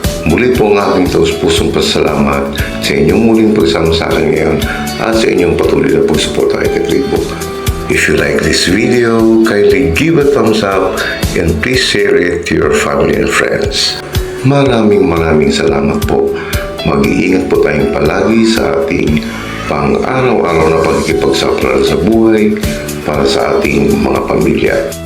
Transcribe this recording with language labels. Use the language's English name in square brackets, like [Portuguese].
[Filipino] Muli po ang aking taus-pusong pasalamat sa inyong muling pagsama sa akin ngayon at sa inyong patuloy na pagsuporta kay katribo. [English] If you like this video, kindly give a thumbs up and please share it to your family and friends. [Filipino] Maraming salamat po. Mag-iingat po tayong palagi sa ating pang-araw-araw na pagkikipagsapalaran sa buhay para sa ating mga pamilya.